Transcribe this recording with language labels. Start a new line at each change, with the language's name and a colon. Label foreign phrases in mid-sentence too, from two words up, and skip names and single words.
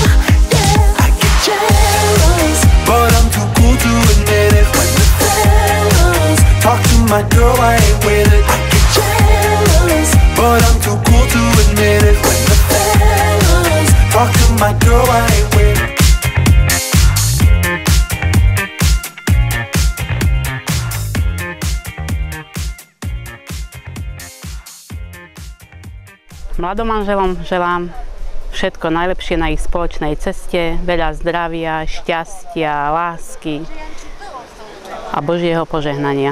English: Jealous, but I'm too cool to admit it. When the fellas talk to my girl, I ain't with it. I get jealous, but I'm too cool to admit it. When the fellas talk to my girl, I ain't with it.
Slovak: Mladom manželom želám všetko najlepšie na ich spoločnej ceste, veľa zdravia, šťastia, lásky a Božieho požehnania.